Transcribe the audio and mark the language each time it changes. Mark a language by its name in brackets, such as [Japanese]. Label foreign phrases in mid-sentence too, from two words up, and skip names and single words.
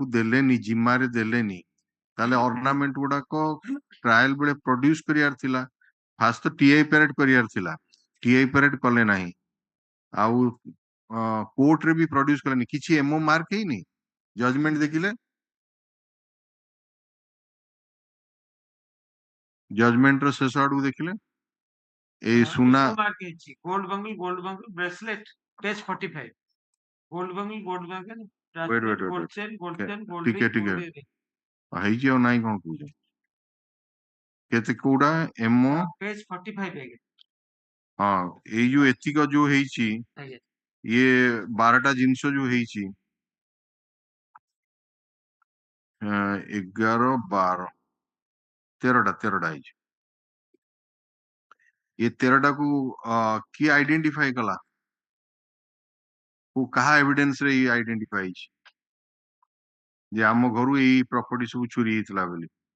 [Odia] ଦେଲେନି ଜିମାରେ ଦେଲେନି ତାହେଲେ ornament ଗୁଡାକ ଟ୍ରାଏଲ ବେଳେ ପ୍ରଡ୍ୟୁସ କରିବାର ଥିଲା ଫାଷ୍ଟ ତ [English] TI parade [Odia] କରିବାର ଥିଲା [English] TI parade [Odia] କଲେ ନାହିଁ ଆଉ କୋର୍ଟରେ ବି ପ୍ରଡ୍ୟୁସ କଲେନି କିଛି [English] MO mark [Odia] ହେଇନି ଜଜମେଣ୍ଟ ଦେଖିଲେ ଜଜମେଣ୍ଟ ର ଶେଷ ଆଡକୁ ଦେଖିଲେ ଏଇ ସୁନା [English] gold bangle bracelet page 45 gold bangle bracelet gold chain gold [Odia] ଟିକେ ଟିକେ ହେଇଛି ଆଉ ନାଇଁ କଣ କହୁଛ କେତେ କୋଉଟା ଏମଓ page 45 ଆଜ୍ଞା ହଁ ଏଇ ଯୋଉ ଏତିକ ଯୋଉ ହେଇଛି ଆଜ୍ଞା ଇଏ 12ଟା ଜିନିଷ ଯୋଉ ହେଇଛି 11 12 13ଟା ହେଇଛି ଏ 13ଟାକୁ କିଏ ଆଇଡେଣ୍ଟିଫାଇ କଲା କାହା ଏଭିଡେନ୍ସ ରେ ଇଏ ଆଇଡେଣ୍ଟିଫାଇ ହେଇଛି ଯେ ଆମ ଘରୁ ଏଇ ପ୍ରପର୍ଟି ସବୁ ଚୋରି ହେଇଥିଲା ବୋଲି